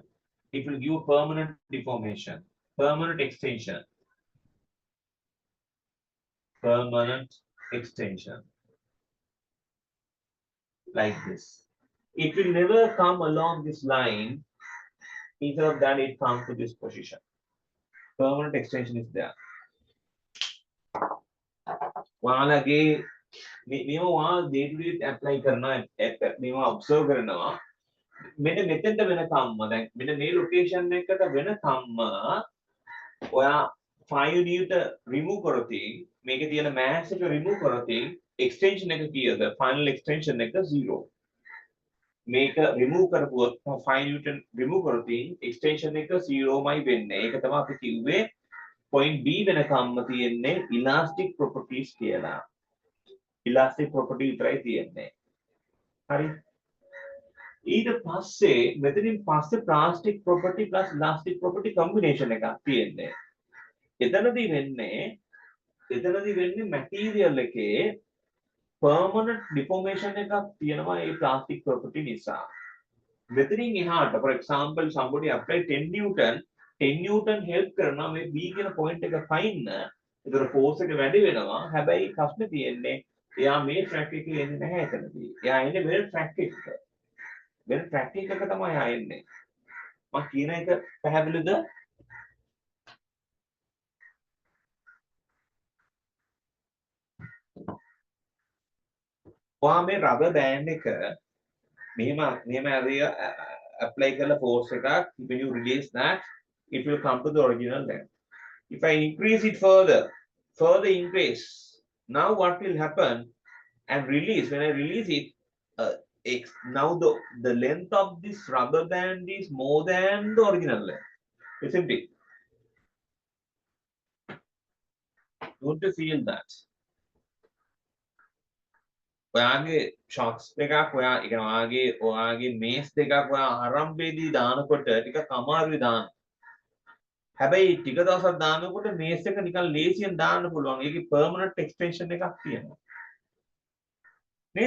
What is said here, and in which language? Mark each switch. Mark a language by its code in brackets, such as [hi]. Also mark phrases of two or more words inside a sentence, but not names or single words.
[en] It will give a permanent deformation, permanent extension, permanent extension, like this. It will never come along this line. Instead of that, it comes to this position. Permanent extension is there. [si] ඔයාලගේ මේව ඔයා [en] day to day [si] apply කරනවා මේව observe කරනවා මෙන්න මෙතෙන්ට වෙනකම්ම දැන් මෙන්න මේ location එකට වෙනකම්ම ඔයා 5 unit remove කරොතින් මේකේ තියෙන mass එක remove කරොතින් extension එක කීයද? [en] final extension [si] එක 0. මේක remove කරපුවොත් 5 newton remove කරොතින් extension එක 0මයි වෙන්නේ. ඒක තමයි අපි කිව්වේ point B වෙනකම්ම තියෙන්නේ [en] elastic properties [si] කියලා. [en] elastic property [si] විතරයි තියෙන්නේ. හරි. ඊට පස්සේ මෙතනින් පස්සේ [en] plastic property plus elastic property combination [si] එකක් තියෙන්නේ. එතනදී වෙන්නේ material එකේ [en] permanent deformation [si] එකක් තියෙනවා ඒ [en] plastic property [si] නිසා. මෙතනින් එහාට [en] for example somebody apply 10 newton 10 newton help [si] කරනවා මේ B කියන point එක find. ඒතර force එක වැඩි වෙනවා. හැබැයි ප්‍රශ්නේ තියෙන්නේ එයා මේ track එකේ එන්නේ නැහැ එතනදී. එයා එන්නේ වෙන track එකක. වෙන track එකක තමයි එයා එන්නේ. මම කියන එක පැහැදිලිද? ඔයා මේ rubber band එක මෙහෙම apply කරලා force එකක් [en] when you release that it will come to the original length. If I increase it further increase, now what will happen and release when I release it now the length of this rubber band is more than the original length, isn't it? Don't you feel that? [si] ඔයාගේ shocks එකක් ඔයාගේ මේස් දෙකක් ඔයා ආරම්භයේදී දානකොට ටිකක් අමාරුයි දාන්න. හැබැයි ටික දවසක් දානකොට මේස් එක නිකන් ලේසියෙන් දාන්න පුළුවන්. ඒකේ [en] permanent extension [si] එකක් තියෙනවා. නේද?